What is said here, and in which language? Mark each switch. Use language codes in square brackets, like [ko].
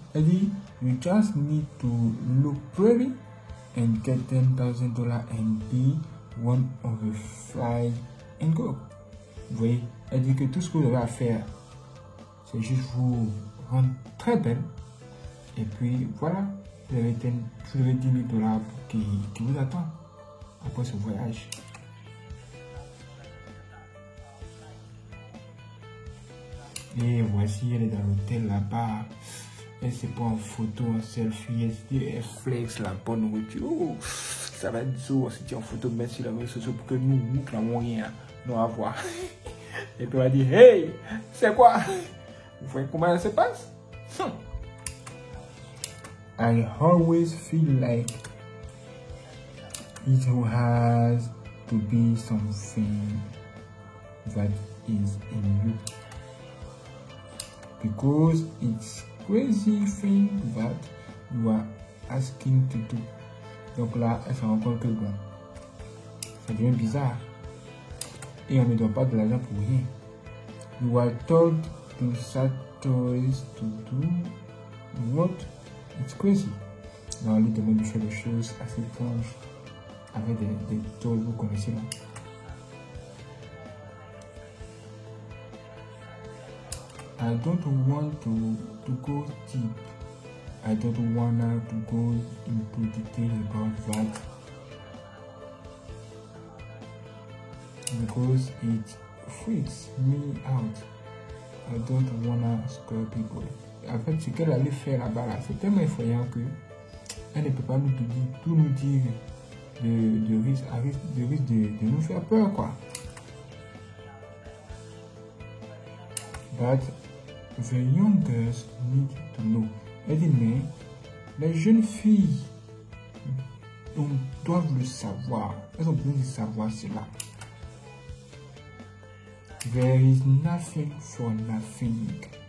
[fr] Elle dit, [en] you just need to look pretty and get $10,000 and be one of the fly and go. [fr] Vous voyez? Elle dit que tout ce que vous avez à faire, c'est juste vous rendre très belle. Et puis voilà, vous avez $10,000 qui vous attend après ce voyage. Et voici, elle est dans l'hôtel là-bas. Elle se prend en photo, en selfie. Elle flex la bonne nourriture. Oh, ça va être dur si tu es en photo, mais sur la réseau social pour que nous n'avons rien à voir. Et puis on va dire, hey, c'est quoi? Vous voyez comment ça se passe? [en] I always feel like it has to be something that is in you. Because it's crazy thing that you are asking to do. [fr] Donc là, elle se rend compte que bon, ça devient bizarre. Et on ne donne pas de l'argent pour rien. [en] You are told to start toys to do what? It's crazy. [fr] Là, on lui demande de faire des choses assez étranges avec des toys, vous connaissez là. [en] I don't want to go deep. I don't want to go into detail about that because it freaks me out. I don't want to scare people. [fr] En fait, ce qu'elle allait faire là-bas, c'est tellement effrayant que elle ne peut pas tout nous dire de risque de nous faire peur, quoi. [en] But the young girls need to know. [fr] Elle dit, mais les jeunes filles doivent le savoir. Elles ont besoin de savoir cela. [en] There is nothing for nothing.